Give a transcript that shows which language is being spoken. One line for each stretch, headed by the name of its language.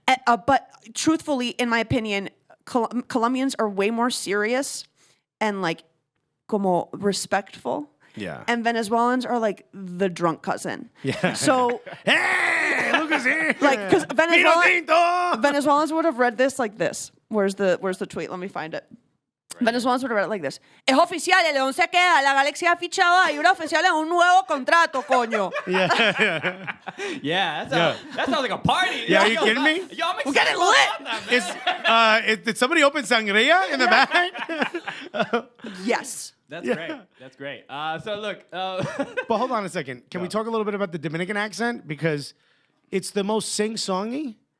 English: But truthfully, in my opinion, Colombians are way more serious and like como respectful. Yeah. And Venezuelans are like the drunk cousin. Yeah. So hey, look who's here. like because Venezuelans would have read this like this. Where's the tweet? Let me find it. Right. Venezuelans would have read it like this.
Spanish: Es oficial, el León se queda, la Galaxia ha fichado a Ibra Oficial en un nuevo contrato, coño.
English: Yeah, that sounds like a party. Yeah, are you kidding me? Y'all We're getting lit. Did somebody open sangria in the back? Yes. That's great. So look. But hold on a second. Can we talk a little bit about the Dominican accent? Because it's the most sing-songy.